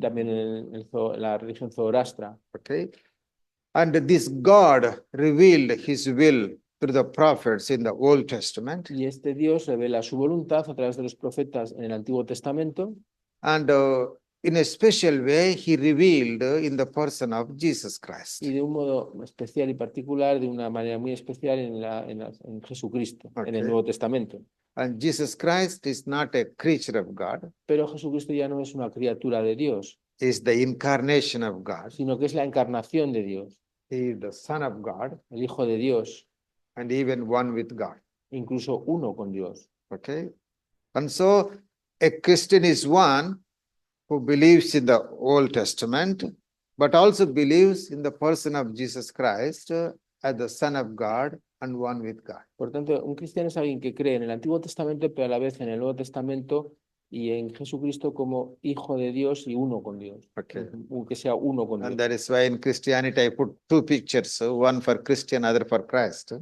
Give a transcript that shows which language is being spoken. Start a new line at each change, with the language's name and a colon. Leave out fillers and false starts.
Spanish: también en la religión zoroastra.
English: Okay. And this God revealed his will through the prophets in the Old Testament.
Spanish: Y este Dios revela su voluntad a través de los profetas en el Antiguo Testamento.
English: And in a special way, he revealed in the person of Jesus Christ.
Spanish: Y de un modo especial y particular, de una manera muy especial en Jesucristo, en el Nuevo Testamento.
English: And Jesus Christ is not a creature of God.
Spanish: Pero Jesucristo ya no es una criatura de Dios.
English: He is the incarnation of God.
Spanish: Sino que es la encarnación de Dios.
English: He is the Son of God.
Spanish: El Hijo de Dios.
English: And even one with God.
Spanish: Incluso uno con Dios.
English: Okay. And so a Christian is one who believes in the Old Testament, but also believes in the person of Jesus Christ as the Son of God and one with God.
Spanish: Por tanto, un cristiano es alguien que cree en el Antiguo Testamento, pero a la vez en el Nuevo Testamento y en Jesucristo como Hijo de Dios y uno con Dios.
English: Okay.
Spanish: Que sea uno con Dios.
English: And that is why in Christianity I put two pictures, one for Christian, other for Christ.